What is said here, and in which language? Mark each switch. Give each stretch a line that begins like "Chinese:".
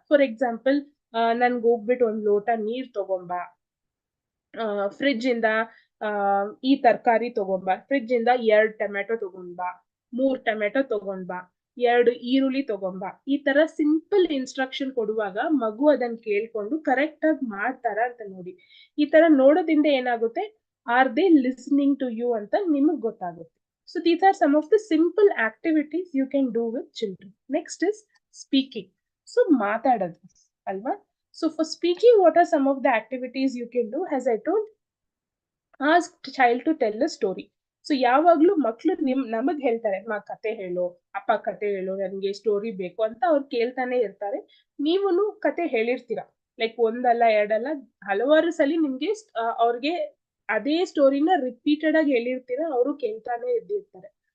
English: for example,
Kannada: ನನ್ಗೆ ಹೋಗ್ಬಿಟ್ಟು ಒಂದ್ ಲೋಟ ನೀರ್ ತಗೊಂಬ, ಫ್ರಿಡ್ಜ್ ಇಂದ ಈ ತರಕಾರಿ ತಗೊಂಬ, ಫ್ರಿಡ್ಜ್ ಇಂದ 2 ಟೊಮೆಟೊ ತಗೊಂಬ, 3 ಟೊಮೆಟೊ ತಗೊಂಬ, 2 ಈರುಳ್ಳಿ ತಗೊಂಬ. ಈ ತರ ಸಿಂಪಲ್ ಇನ್ಸ್ಟ್ರಕ್ಷನ್ ಕೊಡುವಾಗ ಮಗು ಅದನ್ನ ಕೇಳ್ಕೊಂಡು ಕರೆಕ್ಟ್ ಆಗಿ ಮಾಡ್ತಾರ ಅಂತ ನೋಡಿ. ಈ ತರ ನೋಡೋದ್ರಿಂದ ಏನಾಗುತ್ತೆ,
English: are they listening to you
Kannada: ಅಂತ ನಿಮಗ್ ಗೊತ್ತಾಗುತ್ತೆ.
English: So these are some of the simple activities you can do with children. Next is speaking. So
Kannada: ಮಾತಾಡೋದು ಅಲ್ವಾ.
English: So for speaking, what are some of the activities you can do? As I told, ask child to tell a story.
Kannada: So ಯಾವಾಗ್ಲೂ ಮಕ್ಳು ನಮಗ್ ಹೇಳ್ತಾರೆ, ಕತೆ ಹೇಳು ಅಪ್ಪ, ಕತೆ ಹೇಳು, ನನ್ಗೆ ಸ್ಟೋರಿ ಬೇಕು ಅಂತ ಅವ್ರು ಕೇಳ್ತಾನೆ ಇರ್ತಾರೆ. ನೀವುನು ಕತೆ ಹೇಳಿರ್ತೀರಾ, ಲೈಕ್ ಒಂದಲ್ಲ ಎರಡಲ್ಲ ಹಲವಾರು ಸಲ ನಿಮ್ಗೆ ಅವ್ರಿಗೆ ಅದೇ ಸ್ಟೋರಿನ ರಿಪೀಟೆಡ್ ಆಗಿ ಹೇಳಿರ್ತೀರಾ, ಅವರು ಕೇಳ್ತಾನೆ ಇದ್ದಿರ್ತಾರೆ.